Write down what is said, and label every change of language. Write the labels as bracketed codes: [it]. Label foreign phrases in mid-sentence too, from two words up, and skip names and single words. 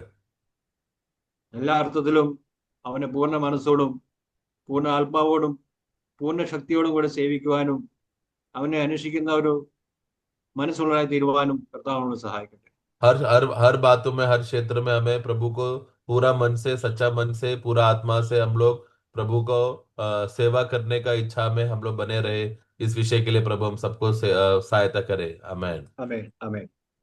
[ml] എല്ലാ അർത്ഥത്തിലും അവനെ പൂർണ്ണ മനസ്സോടും പൂർണ്ണ ആത്മാവോടും പൂർണ്ണ ശക്തിയോടും കൂടെ സേവിക്കുവാനും അവനെ അന്വേഷിക്കുന്ന ഒരു മനസ്സുള്ളതായി തീരുവാനും കർത്താവ് നമ്മളെ സഹായിക്കട്ടെ. [hi] हर हर हर बातों में, हर क्षेत्र में हमें प्रभु को पूरा मन से, सच्चा मन से, पूरा आत्मा से हम लोग प्रभु को सेवा करने का इच्छा में हम लोग बने रहे। इस विषय के लिए प्रभु हम सबको सहायता करे। आमेन। [ml] ആമേൻ, ആമേൻ.